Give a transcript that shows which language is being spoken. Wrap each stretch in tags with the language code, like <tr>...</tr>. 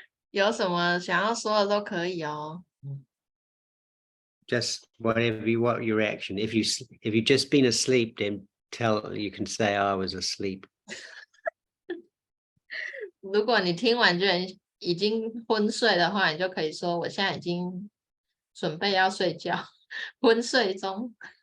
<zh>有什么想要说的都可以哦。</zh> <en>Just whatever what your reaction. If you just been asleep, then you can say I was asleep.</en> <zh>如果你听完就已经昏睡的话，你就可以说我现在已经准备要睡觉，昏睡中。</zh>